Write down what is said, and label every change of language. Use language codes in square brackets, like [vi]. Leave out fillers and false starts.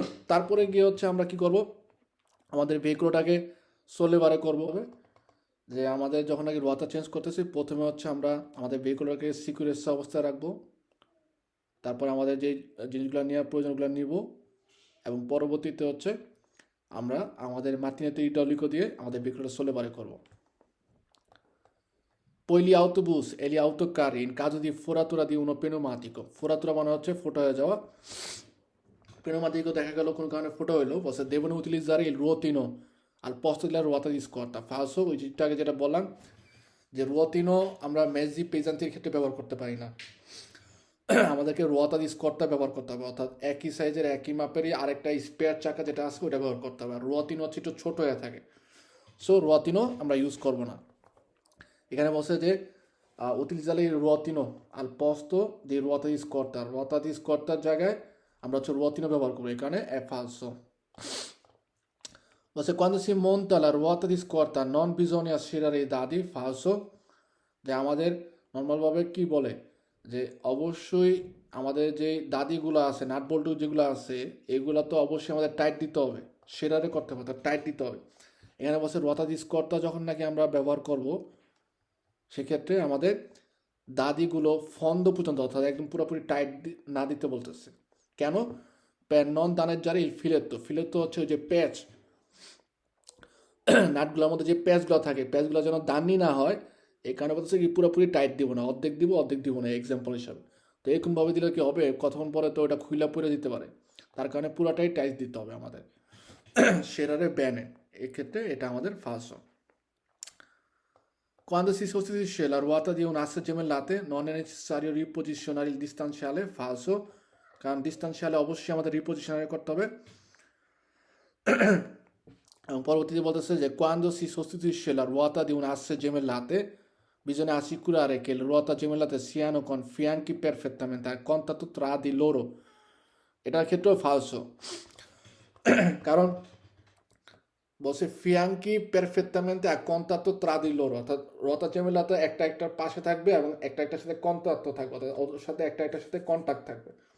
[bn] তারপরে গিয়ে হচ্ছে আমরা কি করব, আমাদের ভেহিকলটাকে সোলেবারে করবো হবে যে আমাদের যখন আগে রোয়াতা চেঞ্জ করতেছি প্রথমে হচ্ছে আমরা আমাদের ভেহিকলটাকে সিকিউরেন্স অবস্থায় রাখবো, তারপর আমাদের যে জিনিসগুলো নেওয়ার প্রয়োজনগুলো নিব, এবং পরবর্তীতে হচ্ছে আমরা আমাদের মার্টিনেতে ইডাউলিকো দিয়ে আমাদের ভেহিকলটা সোলেবারে করব. [it] Poi gli autobus e gli autocarri in caso di foratura di uno pneumatico. [bn] Foratura মানে হচ্ছে ফোটা হয়ে যাওয়া, pneumatico দেখা গেল কোনো কারণে ফোটা হইলো, বসে [it] devono utilizzare il ruotino al posto della ruota di scorta. [bn] Falso, ওই জিনিসটা আগে যেটা বললাম যে রুয়াতিনো আমরা মেজি পেজান্তির ক্ষেত্রে ব্যবহার করতে পারি না, আমাদেরকে রুয়াতা দি স্কটটা ব্যবহার করতে হবে, অর্থাৎ একই সাইজের একই মাপেরই আরেকটা স্পেয়ার চাকা যেটা আছে ওটা ব্যবহার করতে হবে। আর রুয়াতিনো হচ্ছে একটু ছোট হয়ে থাকে, সো রুয়াতিনো আমরা ইউজ করব না। এখানে বলছে যে [it] utilizzare il ruotino al posto di ruota di scorta [bn] র জায়গায় আমরা হচ্ছে রুয়াতিনো ব্যবহার করবো, এখানে [it] è falso. [bn] বলছে [it] quando si monta la ruota di scorta non bisogna stirare i dadi, falso. [bn] যে আমাদের নর্মালভাবে কি বলে যে অবশ্যই আমাদের যে দাদিগুলো আছে নাট বল্টু যেগুলো আছে এগুলো তো অবশ্যই আমাদের টাইট দিতে হবে, সেরারে করতে হবে, টাইট দিতে হবে। এখানে বলছে রতা স্কটটা যখন নাকি আমরা ব্যবহার করব সেক্ষেত্রে আমাদের দাদিগুলো ফন্দ পর্যন্ত অর্থাৎ একদম পুরোপুরি টাইট না দিতে বলতেছে। কেন? প্যান নন দানের জারে ফিলেতো হচ্ছে ওই যে প্যাচ, নাটগুলোর মধ্যে যে প্যাচগুলো থাকে প্যাচগুলো যেন দানি না হয়, এই কারণে বলতেছে কি পুরোপুরি টাইট দিব না, অর্ধেক দিব না এক্সাম্পল হিসাবে। তো এরকমভাবে দিলে কি হবে, কতক্ষণ পরে তো ওটা খুইলা পরে দিতে পারে, তার কারণে পুরাটাই টাইট দিতে হবে আমাদের সেরারে ব্যানে, এক্ষেত্রে এটা আমাদের first. [it] Quando si sostituisce la ruota di un asse gemellate non è necessario riposizionare il distanziale, falso, [bn] কারণ ডিস্টান্সিয়ালে অবশ্যই আমাদের রিপোজিশনারি করতে হবে। এবং পরবর্তীতে বলতেছে যে [it] quando si sostituisce la ruota di un asse gemellate bisogna assicurare che le ruote gemellate siano con fianchi perfettamente a contatto tra di loro, [bn] এটার ক্ষেত্রেও ফালসো, কারণ বলছে ফিয়াঙ্কি পারফেক্টamente [it] a contatto tra di loro, [bn] অর্থাৎ রতা জেমেলাতে একটা একটার পাশে থাকবে এবং একটা একটার সাথে কন্টাক্ট থাকবে, অর্থাৎ ওদের সাথে একটা একটার সাথে কন্টাক্ট থাকবে,